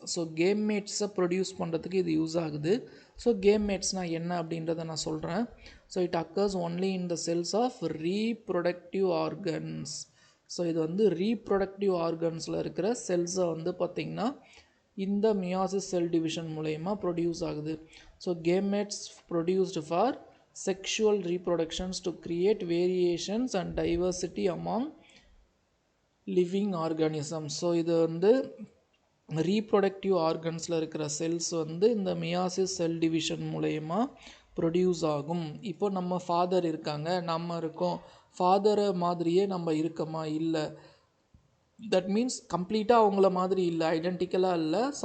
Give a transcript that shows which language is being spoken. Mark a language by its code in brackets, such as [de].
[ta] So கேம்மேட்ஸை produce பண்ணுறதுக்கு இது use ஆகுது. ஸோ கேம்மேட்ஸ்னால் என்ன அப்படின்றத நான் சொல்கிறேன். [en] So it occurs only in the cells of reproductive organs. [ta] So இது வந்து ரீப்ரொடக்டிவ் ஆர்கன்ஸில் இருக்கிற செல்ஸை வந்து பார்த்திங்கன்னா இந்த மியாசிஸ் செல் டிவிஷன் மூலயமா ப்ரொடியூஸ் ஆகுது. [en] So gametes produced for sexual reproductions to create variations and diversity among living organisms. [ta] So இது வந்து ரீப்ரொடக்டிவ் ஆர்கன்ஸில் இருக்கிற செல்ஸ் வந்து இந்த மியாசிஸ் செல் டிவிஷன் மூலயமா ப்ரொடியூஸ் ஆகும். இப்போ நம்ம ஃபாதர் இருக்காங்க, நம்ம இருக்கோம், ஃபாதரை மாதிரியே நம்ம இருக்கமா? இல்லை. தட் மீன்ஸ் கம்ப்ளீட்டாக அவங்கள மாதிரி இல்லை, ஐடென்டிக்கலாக இல்லை.